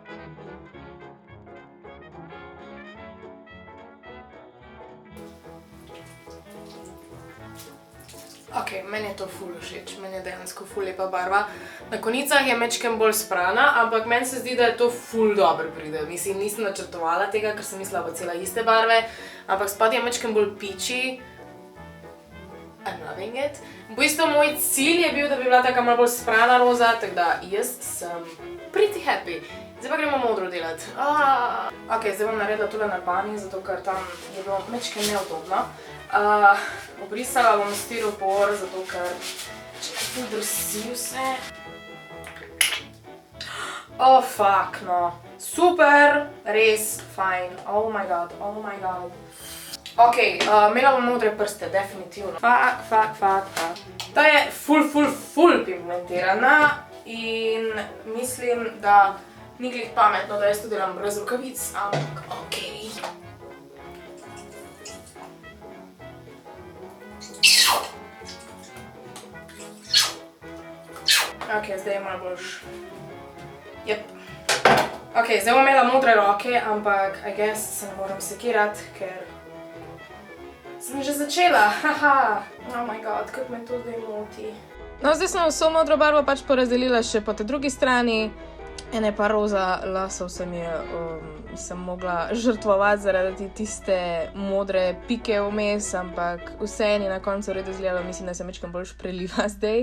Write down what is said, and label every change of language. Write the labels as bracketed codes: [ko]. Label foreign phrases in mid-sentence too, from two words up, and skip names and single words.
[sl] Ok, meni je to ful všeč, meni je dejansko ful lepa barva. Na konicah je mečkem bolj sprana, ampak meni se zdi, da je to ful dobro pride. Mislim, nisem načrtovala tega, ker sem mislila, da bo cela iste barve, ampak spod je mečkem bolj peachy. [en] I'm loving it. [sl] V bistvu moj cilj je bil, da bi bila taka malo bolj sprana roza, tako da jaz sem [en] pretty happy. [sl] Zdaj pa gremo modro delati. Ok, zdaj bom naredila tole na bani, zato ker tam je bilo mečkem neudobno. Obrisala bom stiropor, zato ker če ful drsi vse. [en] Oh, fuck, no. [sl] Super, res, fajn. [en] Oh my god, oh my god. [sl] Ok, imela bom modre prste, definitivno. Fuck. Ta je ful pigmentirana in mislim, da ni glih pametno, da jaz to delam brez rokavic, ampak ok. Ok, zdaj je malo boljš. Jep. Ok, zdaj bom imela modre roke, ampak [en] I guess [sl] se ne moram sekirati, ker sem že začela, haha. [en] Oh my god, [sl] kako me to zdaj moti. No, zdaj sem vso modro barvo pač porazdelila še po tej drugi strani. Ene pa roza lasov sem mogla žrtvovati zaradi tiste modre pike vmes, ampak vseeno je na koncu v redu izgledalo, mislim, da se mečkam bolj preliva zdaj.